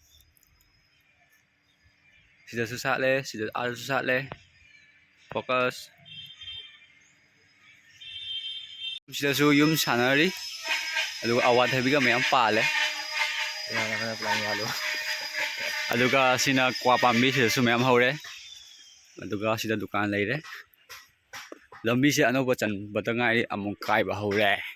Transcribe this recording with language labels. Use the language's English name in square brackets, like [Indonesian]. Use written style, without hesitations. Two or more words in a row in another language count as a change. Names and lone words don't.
[Manipuri] sida su sat le sida ar su sat le focus sida su yum sanari aduga awat habiga mayam pale aduga sina kwa pambi sida su mayam hore aduga sida dukan leire lambi se anoba chan batangai amuk kai ba hore